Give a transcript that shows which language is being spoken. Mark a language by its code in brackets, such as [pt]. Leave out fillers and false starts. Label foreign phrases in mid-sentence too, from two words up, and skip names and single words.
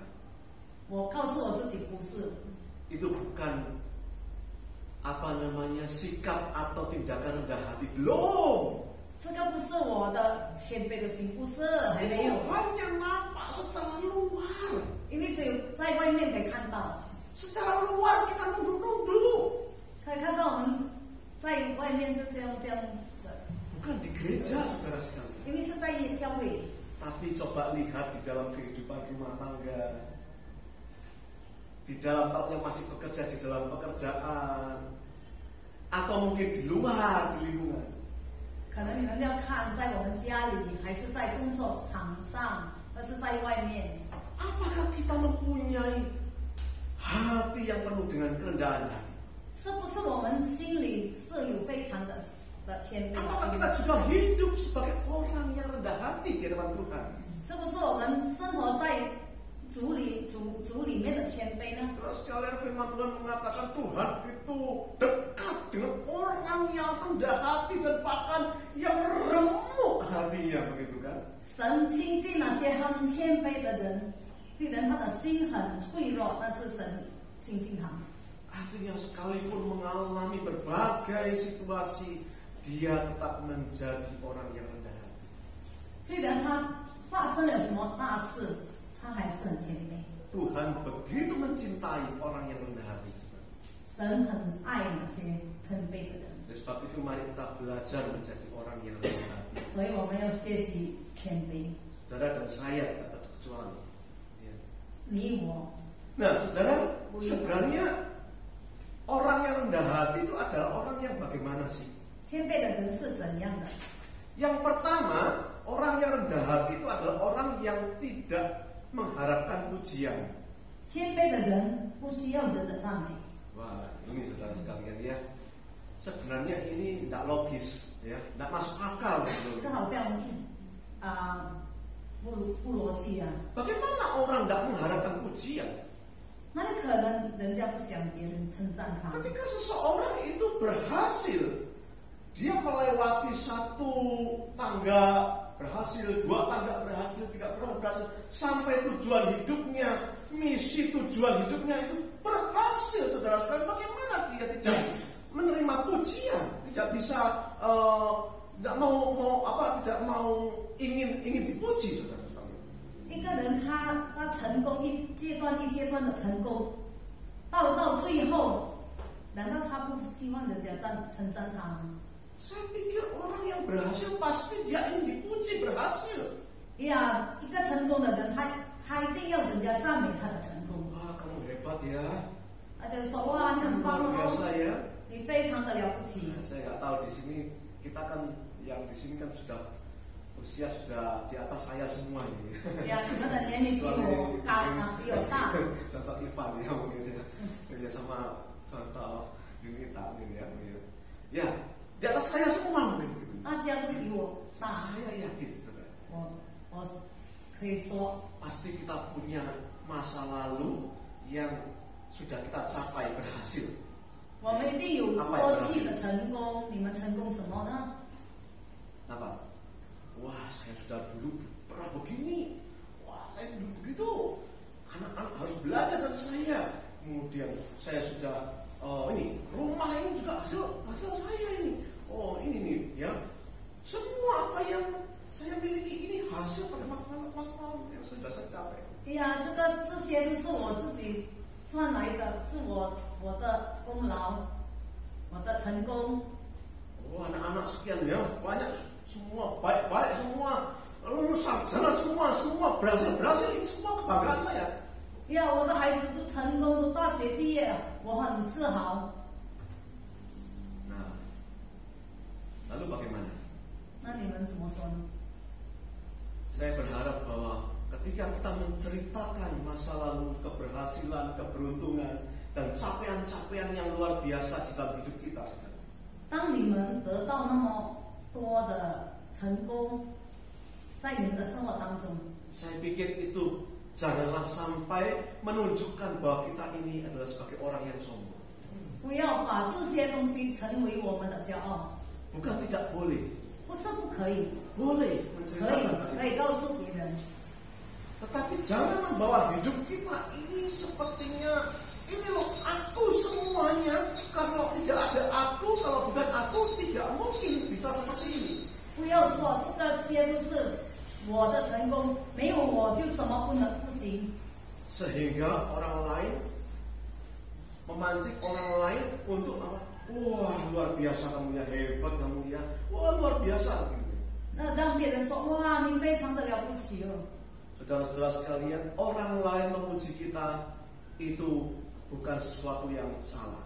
[zh] 我告诉我自己不是， [id] Itu bukan sikap atau tindakan rendah hati. Belum. [zh] 这个不是我的谦卑的心，不是，还 [id] Itu [zh] 没有， [id] hanya nampak secara luar. [zh] 因为只有在外面可以看到， [id] Secara luar kita nunduk-nunduk. [zh] 可以看到我们在外面是这样的， [id] Bukan di gereja saudara sekalian. [zh] 因为是在教会。 [id] Tapi coba lihat di dalam kehidupan rumah tangga, di dalam kalau yang masih bekerja di dalam pekerjaan, atau mungkin di luar di lingkungan. [zh] 可能你们要看在我们家里，还是在工作场上，还是在外面。 [id] Apakah kita mempunyai hati yang penuh dengan kerendahan hati? [zh] 是不是我们心里是有非常的谦卑？ [id] Apakah kita juga hidup sebagai orang yang rendah hati di hadapan Tuhan? [zh] 是不是我们生活在主里面的谦卑呢？ [id] Terus sekalian firman Tuhan mengatakan Tuhan itu dekat dengan orang yang rendah hati dan bahkan yang remuk hatinya, begitu kan? [zh] 神亲近那些很谦卑的人，虽然他的心很脆弱，但是神亲近他们。 [id] Artinya sekalipun mengalami berbagai situasi, dia tetap menjadi orang yang rendah hati. [zh] 虽然他发生了什么大事，他还是很谦卑。 [id] Tuhan begitu mencintai orang yang rendah hati. [zh] 神很爱那些谦卑的人， [id] Oleh sebab itu mari kita belajar menjadi orang yang rendah hati. [zh] 所以我们要学习谦卑。 [id] Saudara dan saya tak terkecuali. Ya. [zh] 你我 [id] Nah, saudara, sebenarnya orang yang rendah hati itu adalah orang yang bagaimana sih? [zh] 谦卑的人是怎样的？ [id] Yang pertama, orang yang rendah hati itu adalah orang yang tidak mengharapkan pujian. [zh] 谦卑的人不需要人的赞美。 [id] Wah, ini saudara sekalian ya. Sebenarnya ini tidak logis, ya, tidak masuk akal [zh] 这 [id] sebetulnya. [zh] 好像不逻辑啊！ [id] Bagaimana orang tidak mengharapkan pujian? [zh] 哪里可能人家不想别人称赞他？ [id] Ketika seseorang itu berhasil, dia melewati satu tangga berhasil, dua tangga berhasil, tiga berhasil, sampai tujuan hidupnya, misi tujuan hidupnya itu berhasil, saudara sekalian. Bagaimana dia tidak menerima pujian, tidak bisa, tidak mau ingin dipuji, saudara sekalian. [zh] 一个人他成功一阶段一阶段的成功，到最后，难道他不希望人家称赞他吗？ [id] Saya pikir orang yang berhasil pasti dia ingin dipuji berhasil. [zh] 呀，一个成功的人，他一定要人家赞美他的成功。 [id] Wah, kamu hebat ya. [zh] 他就说哇，你很棒 [id] Luar biasa [zh] 哦， [id] ya. [zh] 你非常的了不起。 [id] Saya nggak tahu di sini kita kan yang di sini kan sudah usia sudah di atas saya semua ini. [zh] 呀，你们的年龄比我高啊，比我大。 [id] Contoh Ivan ya mungkin ya. Ya sama contoh Yunita mungkin ya. Ya, di atas saya semua mungkin. [zh] 大家都比我大， [id] Saya yakin, saudara. [zh] 我可以说， [id] Pasti kita punya masa lalu yang sudah kita capai berhasil. [zh] 我们一定有过去的成功。你们成功什么呢？ [id] Apa? Wah, saya sudah dulu pernah begini. Wah, saya dulu begitu. Anak-anak harus belajar dari saya. Kemudian saya sudah, ini rumah ini juga hasil saya ini. Oh, ini nih, ya. Semua apa yang saya miliki ini hasil pada masa lalu yang sudah saya capai. [zh] 呀，这些都是我自己赚来的，是我的功劳，我的成功。 [id] Oh, anak-anak sekian ya, banyak semua baik-baik semua, lulus sarjana semua berhasil ini semua kebanggaan saya. [zh] 呀，我的孩子都成功，都大学毕业，我很自豪。 [id] Nah, lalu bagaimana? [zh] 那你们怎么说呢？ [id] Saya berharap bahwa ketika kita menceritakan masa lalu, keberhasilan, keberuntungan, dan capaian-capaian yang luar biasa di dalam hidup kita, [zh] 当你们得到那么多的成功，在你们的生活当中， [id] saya pikir itu janganlah sampai menunjukkan bahwa kita ini adalah sebagai orang yang sombong. [zh] 不要把这些东西成为我们的骄傲。 [id] Bukan tidak boleh, [zh] 不是不可以， [id] boleh [zh] 可 [id] menceritakan hal [zh] 以 [id] itu. [zh] 告诉别人， [id] Tetapi jangan membawa hidup kita ini sepertinya ini loh aku semuanya. Kalau tidak ada aku, kalau bukan aku tidak mungkin bisa seperti ini. [zh] 不要说这些都是我的成功，没有我就什么不行。 [id] Sehingga orang lain memancing orang lain untuk apa? Wah, luar biasa kamu ya, hebat kamu ya. Wah, luar biasa gitu. [zh] 那让别人说哇，你非常的了不起哦。 [id] Saudara-saudara sekalian, orang lain memuji kita itu bukan sesuatu yang salah.